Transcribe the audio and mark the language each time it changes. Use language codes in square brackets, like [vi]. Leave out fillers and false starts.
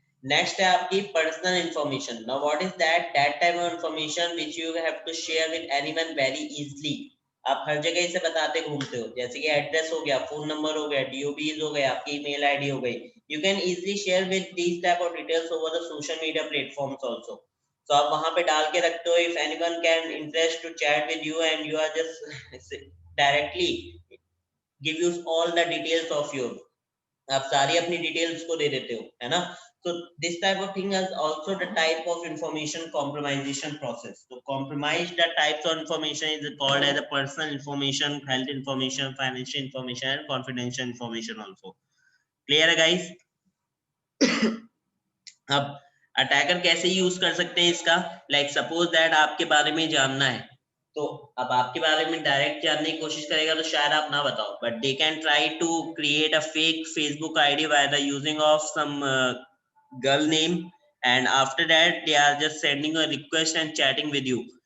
[hi] Next है आपकी personal information. [en] Now what is that? That type of information which you have to share with anyone very easily. [hi] आप हर जगह इसे बताते घूमते हो, जैसे कि एड्रेस हो गया, फोन नंबर हो गया, DOBs हो गया, आपकी ईमेल आईडी हो गई। [en] You can easily share with these type of details over the social media platforms also. So [hi] आप वहां पे डाल के रखते हो, [en] if anyone can interest to chat with you and you are just directly give you all the details of your, [hi] आप सारी अपनी डिटेल्स को दे देते हो, है ना। [en] So this type of thing is also the type of information compromisation process. So compromise the types of information is called as a personal information, health information, financial information and confidential information also. Clear है guys? [hi] अब attacker कैसे use कर सकते हैं इसका, like suppose that आपके बारे में जानना है, तो अब आपके बारे में डायरेक्ट जानने की कोशिश करेगा तो शायद आप ना बताओ, [en] But they can try to create a fake Facebook ID by the using of some girl name and after that they are just sending a request and chatting with you.